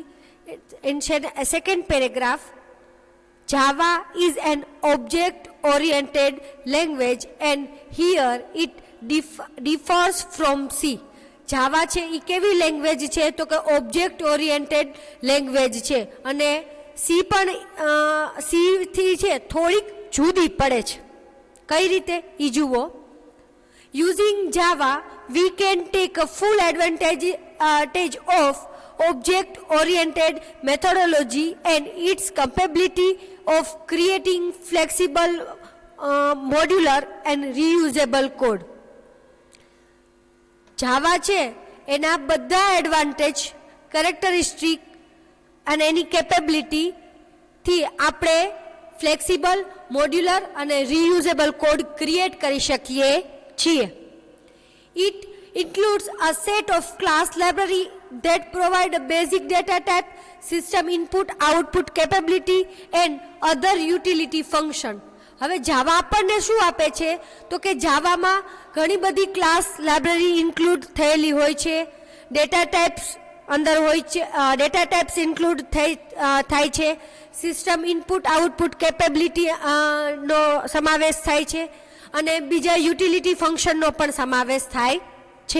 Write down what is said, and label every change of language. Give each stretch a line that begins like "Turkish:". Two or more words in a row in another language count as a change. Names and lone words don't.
English: Second paragraph, Java is an object oriented language and here it differs from C.
Gujarati: જાવા છે એ કેવી લેંગ્વેજ છે તો કે
English: object oriented language
Gujarati: છે અને સી પણ સીથી છે થોડીક જુદી પડે છે. કઈ રીતે એ જુઓ.
English: Using Java, we can take a full advantage of object-oriented methodology and its capability of creating flexible, modular and reusable code.
Gujarati: Java છે એના બધા એડવાન્ટેજ, કેરેક્ટરિસ્ટિક અને એની કેપેબિલિટી થી આપણે ફ્લેક્સિબલ, મોડ્યુલર અને
English: reusable code create
Gujarati: કરી શકીએ છીએ.
English: It includes a set of class library that provide a basic data type, system input, output capability and other utility function.
Gujarati: હવે જાવા આપણને શું આપે છે તો કે જાવામાં ઘણી બધી
English: class library include
Gujarati: થયેલી હોય છે,
English: data types
Gujarati: અંદર હોય છે,
English: data types include
Gujarati: થાય છે,
English: system input output capability
Gujarati: નો સમાવેશ થાય છે અને બીજા
English: utility function
Gujarati: પણ સમાવેશ થાય છે.